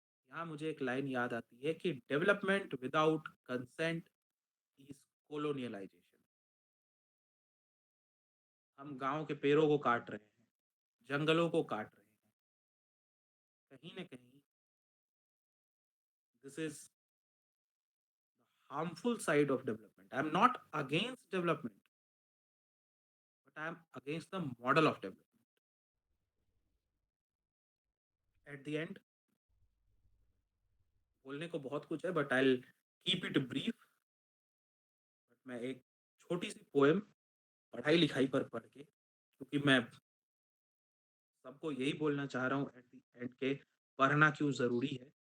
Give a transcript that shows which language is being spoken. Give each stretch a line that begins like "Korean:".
Hindi: यहाँ मुझे एक लाइन याद आती है कि
English: Development without consent is colonialisation.
Hindi: हम गांव के पेड़ों को काट रहे हैं, जंगलों को काट रहे हैं, कहीं ना कहीं
English: This is harmful side of development. I am not against development, but I am against the model of development. At the end,
Hindi: बोलने को बहुत कुछ है,
English: But I keep it brief.
Hindi: But मैं एक छोटी सी पोएम पढ़ाई लिखाई पर पढ़ के, क्योंकि मैं सबको यही बोलना चाह रहा हूँ
English: at the end
Hindi: के, पढ़ना क्यों जरूरी है।